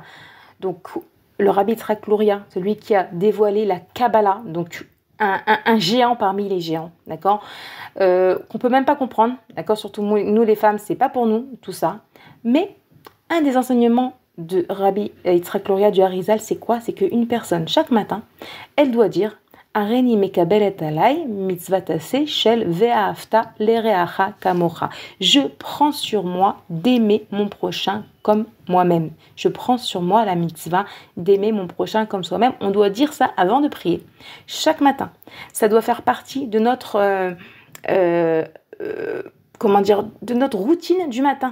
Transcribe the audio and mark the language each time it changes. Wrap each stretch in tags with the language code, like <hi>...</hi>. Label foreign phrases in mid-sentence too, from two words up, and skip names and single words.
<fr>Donc, le Rabbi Yitzhak Luria, celui qui a dévoilé la Kabbalah, donc un géant parmi les géants, d'accord, qu'on peut même pas comprendre, d'accord, surtout nous les femmes, c'est pas pour nous tout ça, mais un des enseignements de Rabbi Yitzhak Luria du Harizal, c'est quoi? C'est qu'une personne, chaque matin, elle doit dire</fr> <he>הריני מקבלת עלי מצוותעשה של ואהבת לרעך כמוך.</he> <fr>Je prends sur moi d'aimer mon prochain comme moi-même. Je prends sur moi la mitzvah d'aimer mon prochain comme soi-même. On doit dire ça avant de prier. Chaque matin. Ça doit faire partie de notre de notre routine du matin.</fr>